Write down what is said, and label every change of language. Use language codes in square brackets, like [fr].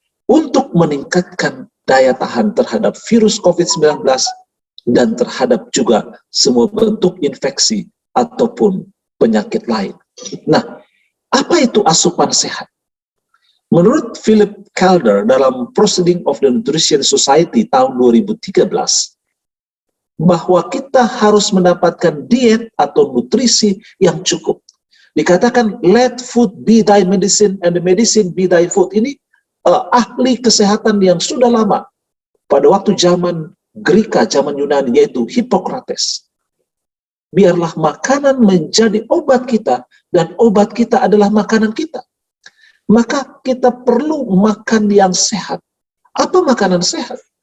[id] Untuk meningkatkan daya tahan terhadap virus COVID-19 dan terhadap juga semua bentuk infeksi ataupun penyakit lain. Nah, apa itu asupan sehat? Menurut Philip Calder dalam Proceeding of the Nutrition Society tahun 2013, bahwa kita harus mendapatkan diet atau nutrisi yang cukup. Dikatakan, [en] let food be thy medicine and the medicine be thy food. [id] Ini ahli kesehatan yang sudah lama, pada waktu zaman Greka, zaman Yunani, yaitu Hippocrates. Biarlah makanan menjadi obat kita, dan obat kita adalah makanan kita. maka kita perlu makan yang sehat. Apa makanan sehat?